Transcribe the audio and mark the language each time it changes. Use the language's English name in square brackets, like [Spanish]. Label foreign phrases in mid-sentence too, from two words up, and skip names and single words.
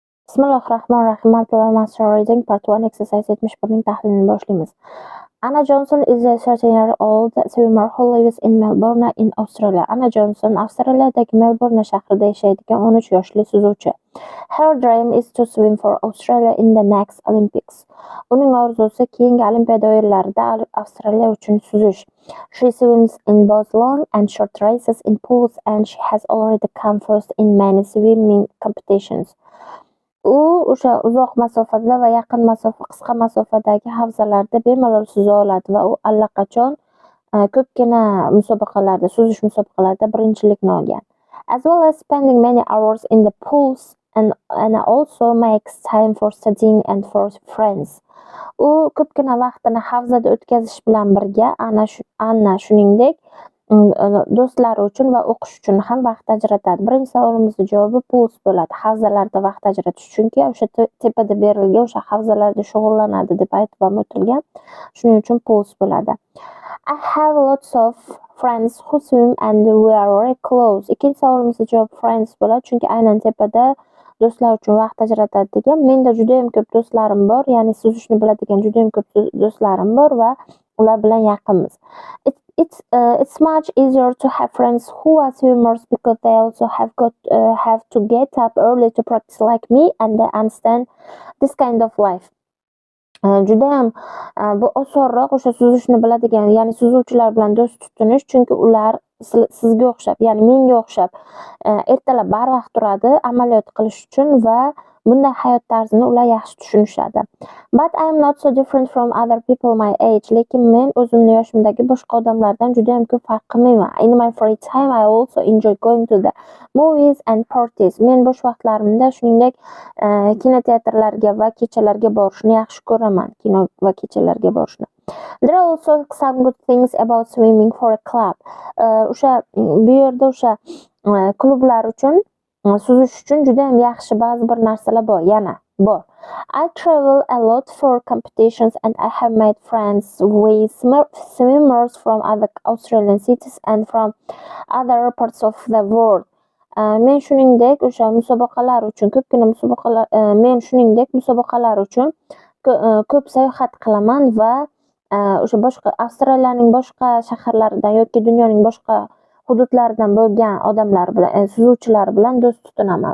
[Arabic] Bismillahirrahmanirrahim. [English] Multilevel Master Reading.Part 1 exercise 71'ning [Uzbek] tahlilini boshlaymiz. [English] Anna Johnson is a 13-year-old swimmer who lives in Melbourne in Australia. [Uzbek] Anna Johnson Avstraliyadagi Melbourne shahrida yashaydigan 13 yoshli suzuvchi. [English] Her dream is to swim for Australia in the next Olympics. [Uzbek] Uning orzusi keyingi Olimpiada o'yinlarida Avstraliya uchun suzish. [English] She swims in both long and short races in pools and she has already come first in many swimming competitions. [Uzbek] U o'sha uzoq masofada va yaqin masofa, qisqa masofadagi havzalarda bemalol suza oladi va u allaqachon ko'pgina musobaqalarda, suzish musobaqalarida birinchilikni olgan. [English] As well as spending many hours in the pools and also makes time for studying and for friends. [Uzbek] U ko'pgina vaqtini havzada o'tkazish bilan birga Anna shuningdek do'stlari uchun va o'qish uchun ham vaqt ajratadi. Birinchi savolimizning javobi pools bo'ladi. Havzalarda vaqt ajratish, chunki o'sha tepada berilgan o'sha havzalarda shug'ullanadi deb aytib ham o'tilgan. Shuning uchun pools bo'ladi. [English] I have lots of friends who swim and we are very close. [Uzbek] Ikkinchi savolimizning javobi friends bo'ladi, chunki aynan tepada do'stlar uchun vaqt ajratadi degan. Menda juda ham ko'p do'stlarim bor, ya'ni suzishni biladigan juda ham ko'p do'stlarim bor va ular bilan yaqinmiz. [English] It's much easier to have friends who are swimmers because they also have to get up early to practice like me and they understand this kind of life. [Uzbek] Juda ham bu osonroq o'sha suzishni biladigan, ya'ni suzuvchilar bilan do'st tutunish, chunki ular sizga o'xshab, ya'ni menga o'xshab ertalab barvaqt turadi amaliyot qilish uchun va bunday hayot tarzini ular yaxshi tushunishadi. [English] But I am not so different from other people my age. [Uzbek] Lekin men o'zimning yoshimdagi boshqa odamlardan juda ham ko'p farq qilmayman. [English] In my free time I also enjoy going to the movies and parties. [Uzbek] Men bo'sh vaqtlarimda shuningdek kinoteatrlarga va kechalarga borishni yaxshi ko'raman. Kino va kechalarga borishni. [English] There are also some good things about swimming for a club. [Uzbek] O'sha bu yerda o'sha klublar uchun suzish uchun juda ham yaxshi ba'zi bir narsalar bor. Yana bor. [English] I travel a lot for competitions and I have made friends with swimmers from other Australian cities and from other parts of the world. [Uzbek] Men shuningdek o'sha musobaqalar uchun men shuningdek musobaqalar uchun ko'p sayohat qilaman va o'sha boshqa Avstraliyaning boshqa shaharlaridan yoki dunyoning boshqa hududlaridan bo'lgan odamlar bilan, suzuvchilar bilan do'st tutinaman.